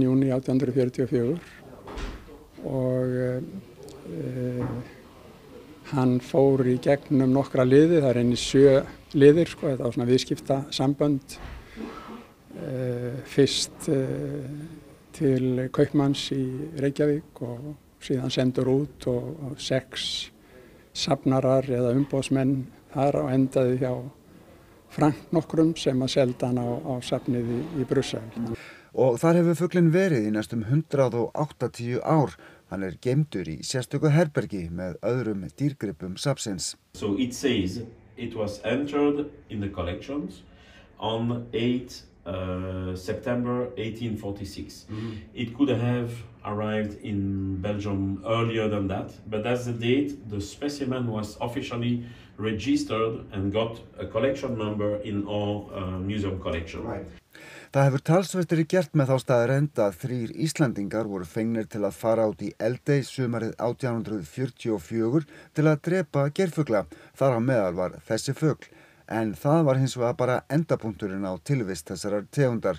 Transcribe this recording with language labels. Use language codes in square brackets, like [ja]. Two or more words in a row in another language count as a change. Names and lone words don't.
[is] júní 1844 og hann fór í gegnum nokkra liði, það einnig 7 liðir, þetta var svona viðskiptasambönd, fyrst til kaupmanns í Reykjavík og síðan sendur út og 6 safnarar eða umboðsmenn þar og endaði hjá Frank nokkrum sem að selda hann á safnið í Brussel. Og þar hefur fuglinn verið í næstum 180 ár. Hann geymdur í sérstöku herbergi með öðrum dýrgripum safnsins. [en] So it says it was entered in the collections on 8 September 1846. It could have arrived in Belgium earlier than that, but that's the date the specimen was officially registered and got a collection number in our museum collection. Right. [is] Það hefur talsvert verið gert með þá staðreynd að 3 Íslendingar voru fengnir til að fara út í Eldey sumarið 1844 til að drepa geirfugla. Þar á meðal var þessi fugl. En það var hins vegar bara endapunkturinn á tilvist þessarar tegundar.